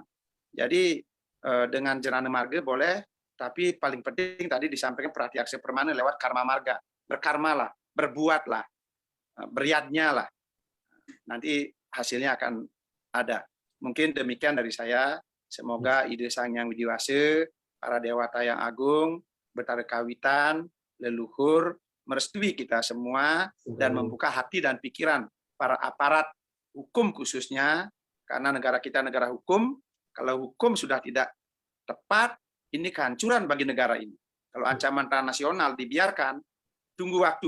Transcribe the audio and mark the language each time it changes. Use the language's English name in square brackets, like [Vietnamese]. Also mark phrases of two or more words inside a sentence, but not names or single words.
[Indonesian] Jadi dengan Jnana Marga boleh, tapi paling penting tadi disampaikan Pratiaksya Permana lewat Karma Marga. Berkarmalah, berbuatlah, beryadnya lah. Nanti hasilnya akan ada. Mungkin demikian dari saya. Semoga ide Sang Hyang Widiwasa, para dewata yang agung, Betara Kawitan, leluhur, merestui kita semua dan membuka hati dan pikiran para aparat hukum khususnya, karena negara kita negara hukum. Kalau hukum sudah tidak tepat, ini kehancuran bagi negara ini. Kalau ancaman transnasional dibiarkan, tunggu waktu.